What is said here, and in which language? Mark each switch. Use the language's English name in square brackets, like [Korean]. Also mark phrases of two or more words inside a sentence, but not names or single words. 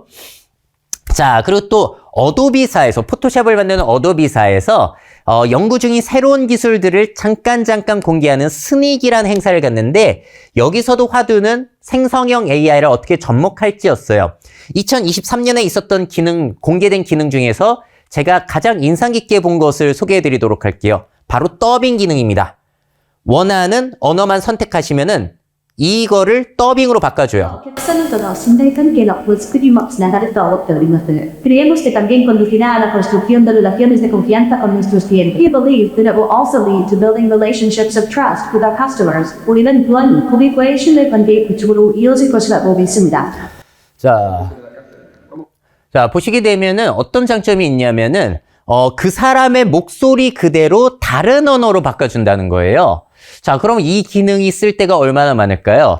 [Korean] 자, 그리고 또 어도비사에서 포토샵을 만드는 어도비사에서 연구 중인 새로운 기술들을 잠깐 공개하는 스닉이라는 행사를 갔는데 여기서도 화두는 생성형 AI를 어떻게 접목할지였어요. 2023년에 있었던 공개된 기능 중에서 제가 가장 인상 깊게 본 것을 소개해드리도록 할게요. 바로 더빙 기능입니다. 원하는 언어만 선택하시면은 이거를 더빙으로 바꿔줘요. [Japanese] お客様との信頼関係の構築にもつながると思っております。 [Spanish] Creemos que también conducirá a la construcción de relaciones de confianza con nuestros clientes. [English] We believe that it will also lead to building relationships of trust with our customers. [Korean] 우리는 또한 고객과의 신뢰관계의 구축으로 이어질 것이라고 믿습니다. 자, 보시게 되면은 어떤 장점이 있냐면은, 그 사람의 목소리 그대로 다른 언어로 바꿔준다는 거예요. 자, 그럼 이 기능이 쓸 때가 얼마나 많을까요?